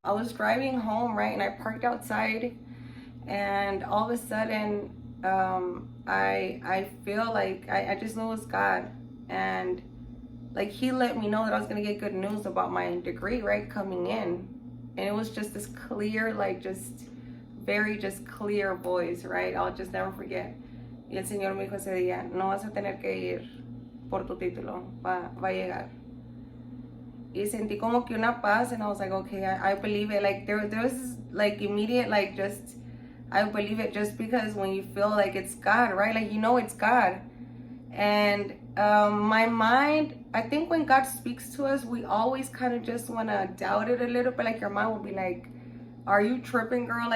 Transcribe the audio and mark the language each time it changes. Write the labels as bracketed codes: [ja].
[en] I was driving home, right? And I parked outside, and all of a sudden, I feel like I just knew it was God. And like he let me know that I was gonna get good news about my degree, right, coming in. And it was just this clear, like just very just clear voice, right? I'll just never forget. [es] Y el Señor me dijo ese día, no vas a tener que ir por tu título, va a llegar. Y sentí como que una paz, [en] and I was like, okay, I believe it. Like there was like immediate, like just, I believe it just because when you feel like it's God, right? Like, you know, it's God. And my mind, I think when God speaks to us, we always kind of just want to doubt it a little bit. Like your mind will be like, are you tripping, girl?